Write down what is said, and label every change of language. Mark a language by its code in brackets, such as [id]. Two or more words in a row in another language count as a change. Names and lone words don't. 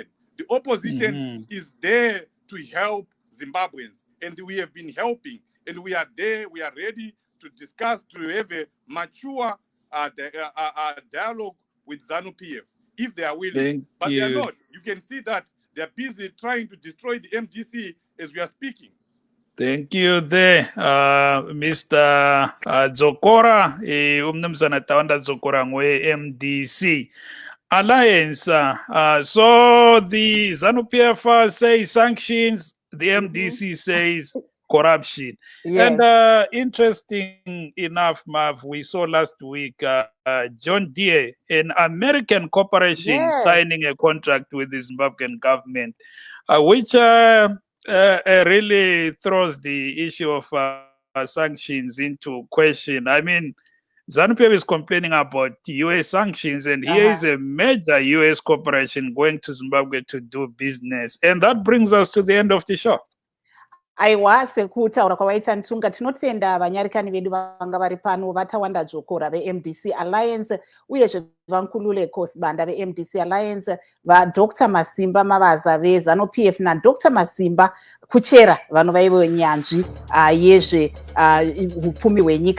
[en] The opposition is there to help Zimbabweans, and we have been helping, and we are there, we are ready to discuss, to have a mature dialogue with ZANU-PF, if they are willing. But they are not. You can see that they are busy trying to destroy the MDC as we are speaking. Thank you there, Mr. [nd] Zokora, umnumzana Tawanda Zokora ngwe MDC Alliance. [en] So the ZANU-PF says sanctions, the MDC says corruption. Yes. And interesting enough, Mav, we saw last week John Deere, an American corporation, signing a contract with the Zimbabwean government, which really throws the issue of sanctions into question. I mean, ZANU-PF is complaining about US sanctions, and here is a major US corporation going to Zimbabwe to do business. And that brings us to the end of the show. [sn] Aiwa, sekutaura kwawaita Ntunga, tinotenda vanyarikani vedu vanga vari pano vatawanda dzvokora veMDC Alliance uyezve vankulule Kosibanda veMDC Alliance, vaDr Masimba Mavaza veZANU-PF naDr Masimba Kuchera vanovaivo nyanzvi yezve upfumi hwenyika.